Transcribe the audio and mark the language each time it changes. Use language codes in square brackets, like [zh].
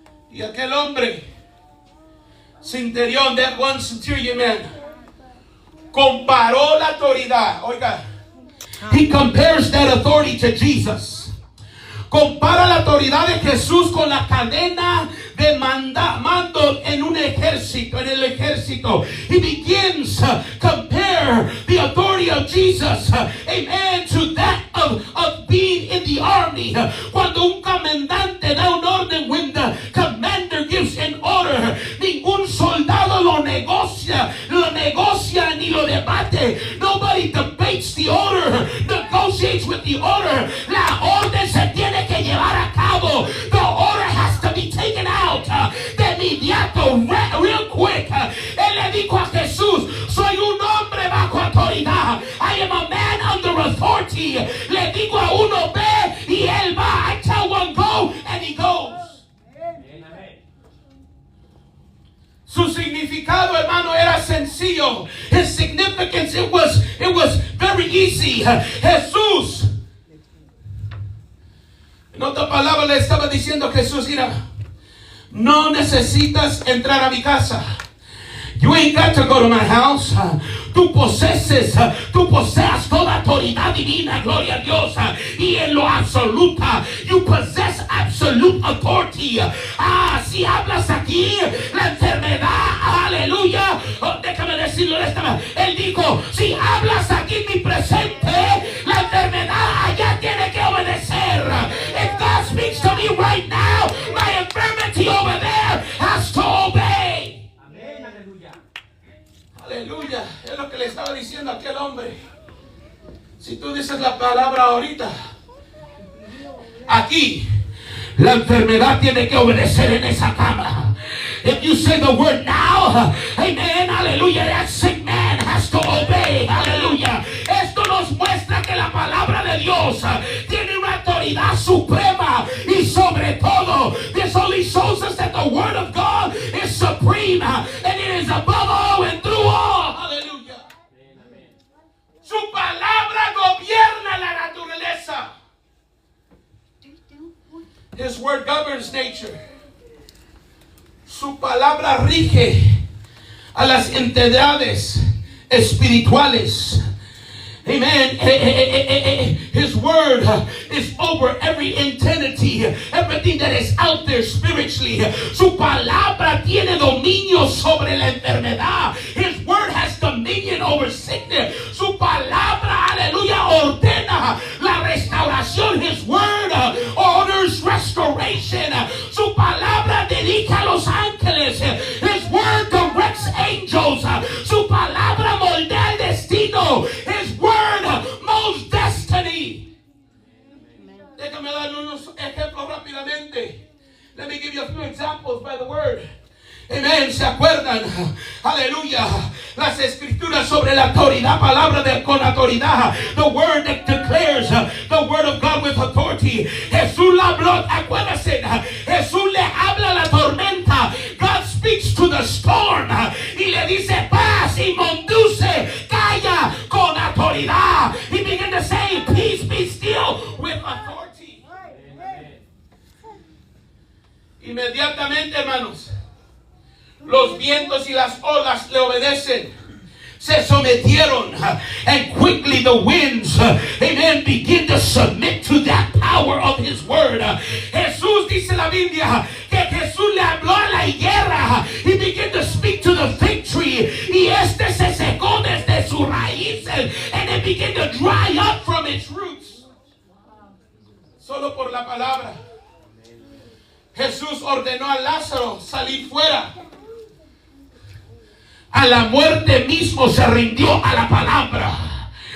[es] Y aquel hombre, centurión, [en] that one centurion man, [es] comparó la autoridad. Oiga, [en] he compares that authority to Jesus. [es] Compara la autoridad de Jesús con la cadena de mando en un ejército, en el ejército. [en] He begins to compare the authority of Jesus, amen, to that of being in the army. [es] Cuando un comandante da un orden, [en] when the commander gives an order, [es] ningún soldado lo negocia ni lo debate. [en] Nobody debates the order, negotiates with the order. [es] La orden se tiene que llevar a cabo. [en] The order has to be taken out [es] de inmediato, [en] real quick. [es] Él le dijo a Jesús, soy un hombre bajo autoridad. [en] I am a man under authority. [es] Le digo a uno ve y él va. [en] I tell one go and he goes. [es] Su significado, hermano, era sencillo. [en] His significance, it was very easy. [es] Jesús, en otra palabra le estaba diciendo a Jesús, mira, no necesitas entrar a mi casa. [en] You ain't got to go to my house. [es] Tú posees toda autoridad divina, gloria a Dios. Y en lo absoluta, [en] you possess absolute authority. [es] Si hablas aquí, la enfermedad, aleluya. Déjame decirlo de esta manera. Él dijo, si hablas aquí en mi presente, la enfermedad allá tiene que obedecer. [en] If God speaks to me right now, my infirmity over there has to obey. [es] Aleluya, es lo que le estaba diciendo a aquel hombre. Si tú dices la palabra ahorita, aquí la enfermedad tiene que obedecer en esa cama. [en] If you say the word now, amen, aleluya, that sick man has to obey, aleluya. [es] Esto nos muestra que la palabra de Dios tiene una autoridad suprema y sobre todo, [en] this only shows us that the word of God is supreme and it is above all and through all, aleluya. [es] Su palabra gobierna la naturaleza. [en] His word governs nature. [es] Su palabra rige a las entidades espirituales. Amen. [en] His word is over every entity, everything that is out there spiritually. [es] Su palabra tiene dominio sobre la enfermedad. [en] His word has dominion over sickness. [es] Su palabra, aleluya, ordena la restauración. [en] His word orders restoration. [es] Su palabra dirige a los ángeles. [en] His word directs angels. [es] Su palabra moldea el destino. [en] His word molds destiny. [es] Déjame darle unos ejemplos rápidamente. [en] Let me give you a few examples by the word. [es] Amen. ¿Se acuerdan? Aleluya. Las escrituras sobre la autoridad, palabra con autoridad. [en] The word that declares the word of God with authority. [es] Jesús le habló, acuérdense, Jesús le habla a la tormenta. [en] God speaks to the storm [es] y le dice paz y conduce, calla con autoridad. [en] He began to say, peace, be still with authority. [es] Inmediatamente, hermanos, los vientos y las olas le obedecen. Se sometieron. [en] And quickly the winds, amen, begin to submit to that power of his word. [es] Jesús, dice la Biblia, que Jesús le habló a la higuera. [en] He began to speak to the fig tree. [es] Y este se secó desde sus raíces. [en] And it began to dry up from its roots. [es] Solo por la palabra. Jesús ordenó a Lázaro salir fuera. A la muerte mismo se rindió a la palabra.